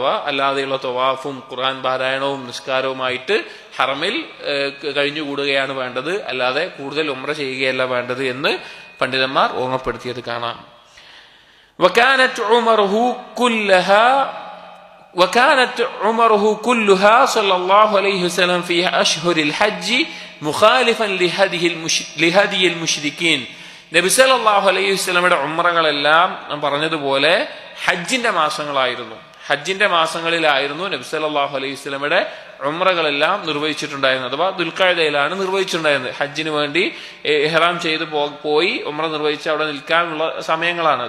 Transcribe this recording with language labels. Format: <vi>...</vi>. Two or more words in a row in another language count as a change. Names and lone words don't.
<ml>അല്ലാതെയുള്ള തവാഫും ഖുർആൻ പാരായണവും നിസ്കാരവുമായിട്ട് ഹറമിൽ കഴിഞ്ഞുകൂടുകയാണ് വേണ്ടത്, അല്ലാതെ കൂടുതൽ ഉംറ ചെയ്യുകയല്ല വേണ്ടത് എന്ന് പണ്ഡിതന്മാർ ഓർമ്മപ്പെടുത്തിയത് കാണാം.</ml> <ar>وكانت عمره كلها وكانت عمره كلها صلى الله عليه وسلم في أشهر الحج مخالفا لهدي المشركين.</ar> <ml>നബി</ml> <ar>صلى الله عليه وسلم</ar> <ml>ഉംറകളെല്ലാം നാം പറഞ്ഞതുപോലെ ഹജ്ജിന്റെ മാസങ്ങളായിരുന്നു. ഹജ്ജിന്റെ മാസങ്ങളിലായിരുന്നു നബി</ml> <ar>صلى الله عليه وسلم</ar> <ml>ഉംറകളെല്ലാം നിർവഹിച്ചിട്ടുണ്ടായിരുന്നത്. അഥവാ ദുൽഖഅദയിലാണ് നിർവഹിച്ചിട്ടുണ്ടായിരുന്നത്. ഹജ്ജിന് വേണ്ടി ഇഹ്റാം ചെയ്ത് പോയി ഉംറ നിർവഹിച്ച് അവിടെ നിൽക്കാനുള്ള സമയങ്ങളാണത്.</ml>